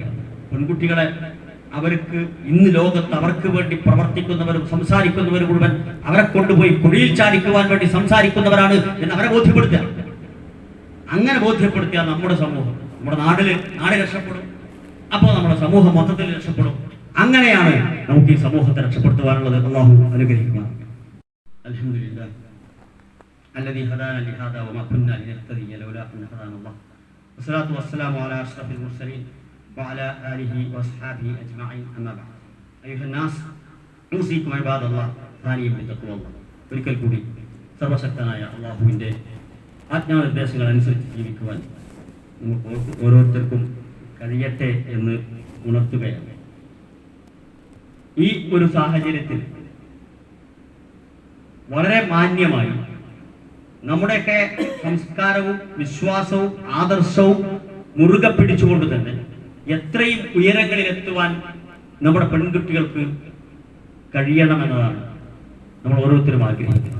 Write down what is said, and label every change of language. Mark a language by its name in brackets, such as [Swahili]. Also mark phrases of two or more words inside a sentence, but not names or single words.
[Malayalam] പെൺകുട്ടികളെ അവർക്ക് ഇന്ന് ലോകത്ത് അവർക്ക് വേണ്ടി പ്രവർത്തിക്കുന്നവരും സംസാരിക്കുന്നവരും മുഴുവൻ അവരെ കൊണ്ടുപോയി കുഴിയിൽ ചാടിക്കുവാൻ വേണ്ടി സംസാരിക്കുന്നവരാണ് എന്ന് അവരെ ബോധ്യപ്പെടുത്തുക. അങ്ങനെ ബോധ്യപ്പെടുത്തിയാൽ നമ്മുടെ സമൂഹം, നമ്മുടെ നാട് രക്ഷപ്പെടും. അപ്പോൾ നമ്മുടെ സമൂഹം മൊത്തത്തിൽ രക്ഷപ്പെടും. അങ്ങനെയാണ് നമുക്ക് ഈ സമൂഹത്തെ രക്ഷപ്പെടുത്തുവാനുള്ളത്. അല്ലാഹു അനുഗ്രഹിക്കുക. [Arabic] അൽഹംദുലില്ലാഹ് الذي هدانا لهذا وما كنا لنهتدي لولا أن هدانا الله والصلاة والسلام على أشرف المرسلين وعلى آله وأصحابه أجمعين أما بعد أيها الناس أوصيكم عباد الله ثانيا بتقوى الله [Malayalam] ഒരിക്കൽ കൂടി സർവശക്തനായ അള്ളാഹുവിൻ്റെ ആജ്ഞാനിർദ്ദേശങ്ങൾ അനുസരിച്ച് ജീവിക്കുവാൻ നമുക്ക് ഓരോരുത്തർക്കും കഴിയട്ടെ എന്ന് ഉണർത്തുകയാണ്. ഈ ഒരു സാഹചര്യത്തിൽ വളരെ മാന്യമായി നമ്മുടെയൊക്കെ സംസ്കാരവും വിശ്വാസവും ആദർശവും മുറുകെ പിടിച്ചുകൊണ്ട് തന്നെ എത്രയും ഉയരങ്ങളിലെത്തുവാൻ നമ്മുടെ പെൺകുട്ടികൾക്ക് കഴിയണമെന്നതാണ് നമ്മൾ ഓരോരുത്തരും ആഗ്രഹിക്കുന്നത്.